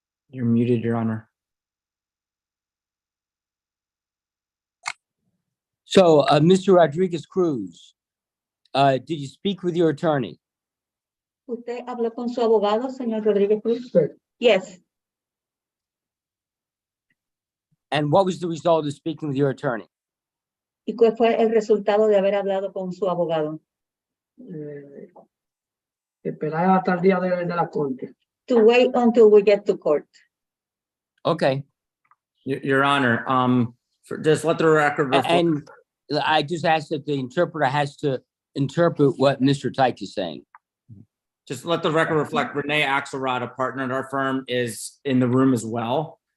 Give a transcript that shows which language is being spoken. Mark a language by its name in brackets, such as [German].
[English] You're muted, Your Honor. So, Mr. Rodriguez Cruz, did you speak with your attorney? [Spanish] ¿Usted habló con su abogado, señor Rodríguez Cruz? Sí. [English] Yes. And what was the result of speaking with your attorney? [Spanish] ¿Y cuál fue el resultado de haber hablado con su abogado? Esperar hasta el día de la corte. [English] To wait until we get to court. Okay. Your Honor, just let the record reflect. And I just asked that the interpreter has to interpret what Mr. Tyke is saying. Just let the record reflect. Renee Axelrod, a partner at our firm, is in the room as well.